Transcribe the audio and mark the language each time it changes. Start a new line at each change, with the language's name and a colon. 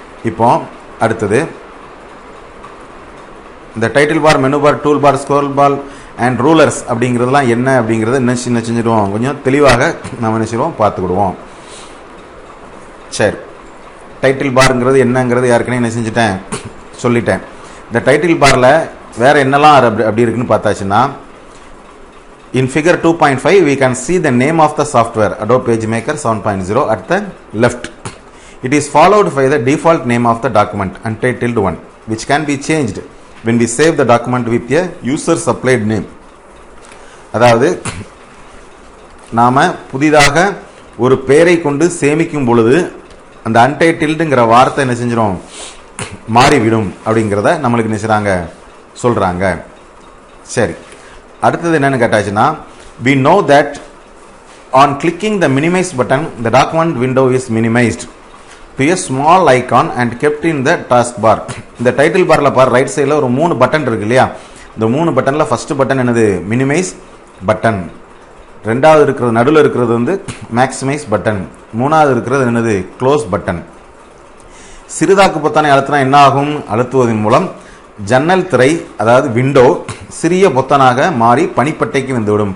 Tamil: இப்போ அடுத்தது இந்த title bar, menu bar, tool bar, scroll bar and rulers அப்படிங்கிறதுலாம் என்ன அப்படிங்கிறத என்ன செஞ்சுடுவோம், கொஞ்சம் தெளிவாக நம்ம என்ன செய்வோம் பார்த்துக்கிடுவோம். சரி, டைட்டில் பார்ங்கிறது என்னங்கிறது ஏற்கனவே என்ன செஞ்சுட்டேன், சொல்லிட்டேன். இந்த டைட்டில் பாரில் வேறு என்னெல்லாம் அப்படி இருக்குன்னு பார்த்தாச்சுன்னா,
English: in figure 2.5 we can see the name of the software Adobe PageMaker 7.0 at the left. It is followed by the default name of the document, untitled one, which can be changed when we save the document with a user supplied name.
Tamil: அதாவது நாம புதிதாக ஒரு பெயரை கொண்டு சேமிக்கும் பொழுது அந்த அன்டைட்டில்டுங்கிற வார்த்தை என்ன செஞ்சிடும், மாறிவிடும் அப்படிங்கிறத நம்மளுக்கு என்ன செய்றாங்க, சொல்றாங்க. சரி, அடுத்தது என்னன்னு கேட்டாச்சுன்னா,
English: we know that on clicking the minimize button the document window is minimized to a small icon and kept in the taskbar.
Tamil: இந்த டைட்டில் பார்ல பார், ரைட் சைடில் ஒரு 3 பட்டன் இருக்கு இல்லையா, இந்த 3 பட்டனில் ஃபர்ஸ்ட் பட்டன் என்னது, மினிமைஸ் பட்டன். ரெண்டாவது இருக்கிறது, நடுவில் இருக்கிறது மேக்ஸிமைஸ் பட்டன். மூணாவது இருக்கிறது என்னது, க்ளோஸ் பட்டன். சிறிதாக்கு பொத்தானை அழுத்தினா என்ன ஆகும், அழுத்துவதன் மூலம் ஜன்னல் திரை அதாவது விண்டோ சிறிய பொத்தானாக மாறி பனிப்பட்டைக்கு வந்துவிடும்.